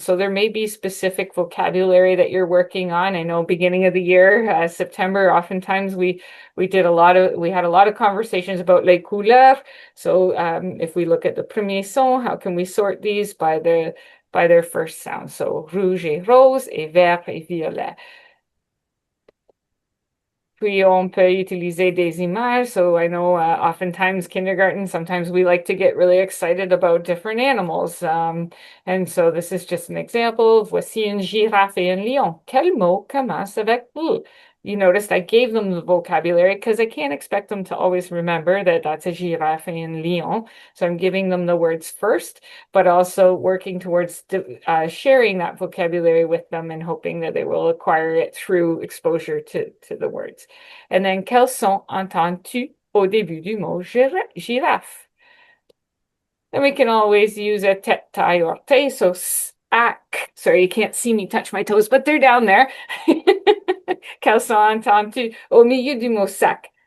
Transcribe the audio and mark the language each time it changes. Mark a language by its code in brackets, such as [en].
[en] So there may be specific vocabulary that you're working on. I know beginning of the year, September, oftentimes we had a lot of conversations about [fr] les couleurs. [en] So if we look at the [fr] premier son, [en] how can we sort these by their first sound? [fr] So rouge et rose, et vert et violet. Puis on peut utiliser des images. [en] So I know oftentimes kindergarten, sometimes we like to get really excited about different animals. And so this is just an example. [fr] Voici une girafe et un lion. Quel mot commence avec vous? [en] You noticed I gave them the vocabulary because I can't expect them to always remember that that's a [fr] girafe et un lion. [en] So I'm giving them the words first, but also working towards sharing that vocabulary with them and hoping that they will acquire it through exposure to the words. And then, [fr] quel son entends-tu au début du mot girafe? [en] Then we can always use a [fr] tête, taille, orteil. [en] So, sac. Sorry, you can't see me touch my toes, but they're down there. [fr] Quel son entends-tu au milieu du mot sac?